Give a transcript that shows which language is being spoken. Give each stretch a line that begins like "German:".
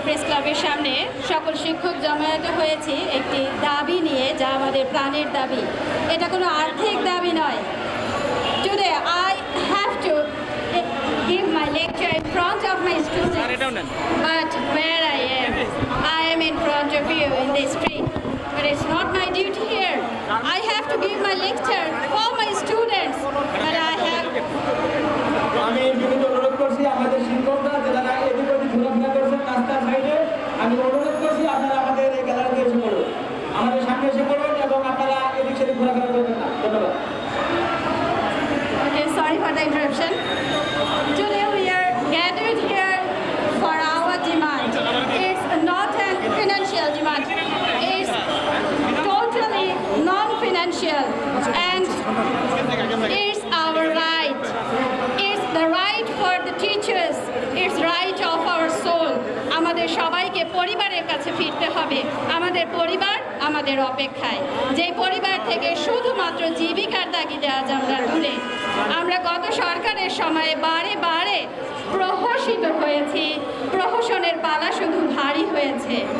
Bangla: সবের সামনে সকল শিক্ষক জমায়েত হয়েছি একটি দাবি নিয়ে, যা আমাদের প্রাণের দাবি। এটা কোনো আর্থিক দাবি নয়।
English: Today I have to give my lecture in front of my students, but where I am in front of you in the street. But it's not my duty here. I have to give my lecture for my students, but I have.
Bangla: আমি বিনীত অনুরোধ করছি আমাদের শিক্ষকরা যারা এদিক ওদিক ঘোরাফেরা করছেন রাস্তার সাইডে, আমি অনুরোধ করছি আপনারা আমাদের এই গ্যালারিতে এসে পড়ুন, আমাদের সামনে এসে পড়ুন এবং আপনারা এদিক সেদিক ঘোরাফেরা করবেন না। ধন্যবাদ।
English: Okay, sorry for the interruption. Today we are gathered here for our demand. It's not a financial demand. It's totally non-financial, and it's our right. It's the right for the teachers. It's right of our soul.
Bangla: আমাদের সবাইকে পরিবারের কাছে ফিরতে হবে। আমাদের পরিবার আমাদের অপেক্ষায়, যে পরিবার থেকে শুধুমাত্র জীবিকার তাগিদে আজ আমরা দূরে। আমরা গত সরকারের সময়ে বারে বারে প্রহসিত হয়েছি, প্রহসনের পালা শুধু ভারী হয়েছে।